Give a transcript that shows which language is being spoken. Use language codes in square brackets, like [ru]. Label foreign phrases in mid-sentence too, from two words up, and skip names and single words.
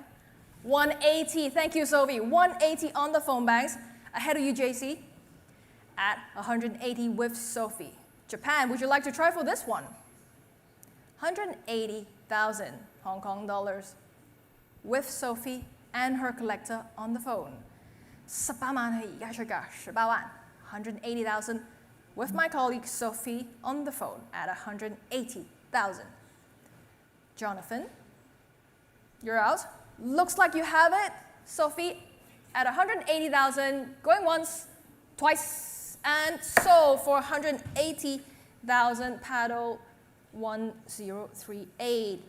[en] 180, thank you, Sophie. 180 on the phone banks. Ahead of you, JC, at 180 with Sophie. Japan, would you like to try for this one? 180,000 Hong Kong dollars with Sophie and her collector on the phone. [yue] 18 萬係而家出㗎，18萬 [en] 180,000 with my colleague Sophie on the phone at 180,000. Jonathan, you're out. Looks like you have it. Sophie at 180,000, going once, twice, and sold for 180,000, paddle 1038.